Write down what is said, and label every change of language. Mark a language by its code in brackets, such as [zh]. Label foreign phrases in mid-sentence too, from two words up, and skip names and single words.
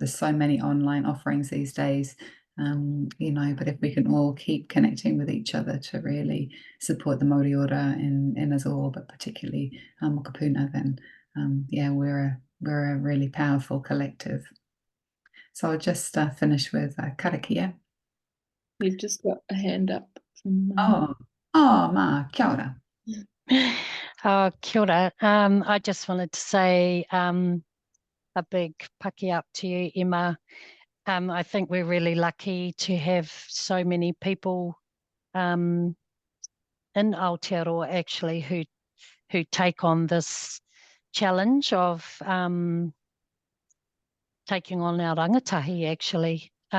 [en] There's so many online offerings these days. But if we can all keep connecting with each other to really support the [mi] Mauri ora [en] in us all, but particularly Mokopuna, then we're a really powerful collective. So I'll just finish with karakia. You've just got a hand up from [mi] Ma, kia ora. Kia ora. [en] I just wanted to say a big paki up to you, Emma. I think we're really lucky to have so many people in Aotearoa actually who take on this challenge of taking on our rangatahi actually.